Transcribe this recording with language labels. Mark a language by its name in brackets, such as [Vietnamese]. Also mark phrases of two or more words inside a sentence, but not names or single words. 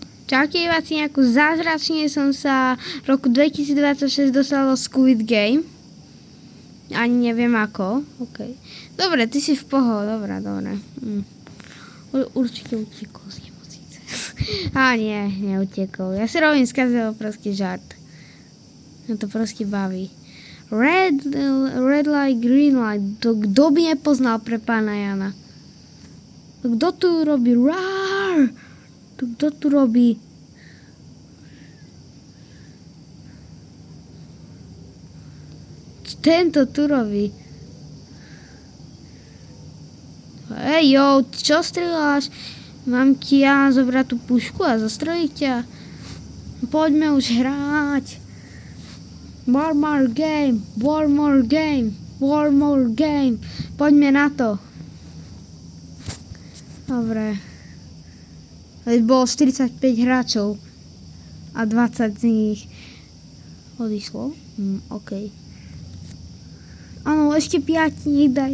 [Slovak] Čaute Vaciňaku, zázračne som sa v roku 2026 dostala do Squid Game. Ani neviem ako. Okay. Dobre, ty si v dobre. Určite utekol z nemocnice. Nie, neutekol. Ja si robím z každého proste žart. Mňa to proste baví. [English] Red light, green light. [Slovak] To kto by nepoznal pre pána Jana? To kto tu robí? Rar! To kto tu robí? Tento tu robí. Hej, jo, čo strieľaš? Mám ti ja zobrať tú pušku a zastreliť ťa? Poďme už hrať. [English] One more game. [Slovak] Poďme na to. Dobre. Bolo 45 hráčov a 20 z nich odišlo. OK. Áno, ešte 5 nech dajú.